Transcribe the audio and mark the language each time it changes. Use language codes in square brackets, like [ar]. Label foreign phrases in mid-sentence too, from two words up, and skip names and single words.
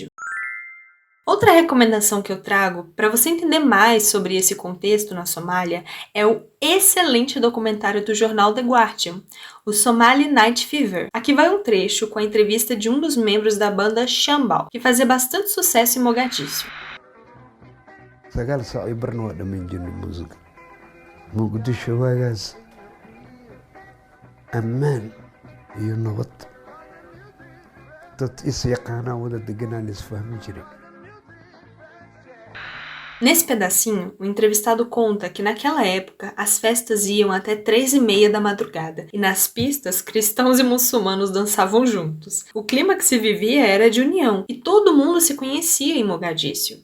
[pt] Outra recomendação que eu trago para você entender mais sobre esse contexto na Somália é o excelente documentário do jornal The Guardian, o Somali Night Fever. Aqui vai um trecho com a entrevista de um dos membros da banda Shambal, que fazia bastante sucesso em Mogadíscio. [so] Sagaal saac iyo barna waa dhammayn jirnay muusiga muqdisho waagaas ammaan iyo nabad dad is yaqaanaa wada deganaan isfahmi jiray. [pt] Nesse pedacinho, o entrevistado conta que naquela época as festas iam até 3h30 da madrugada e nas pistas cristãos e muçulmanos dançavam juntos. O clima que se vivia era de união e todo mundo se conhecia em Mogadíscio.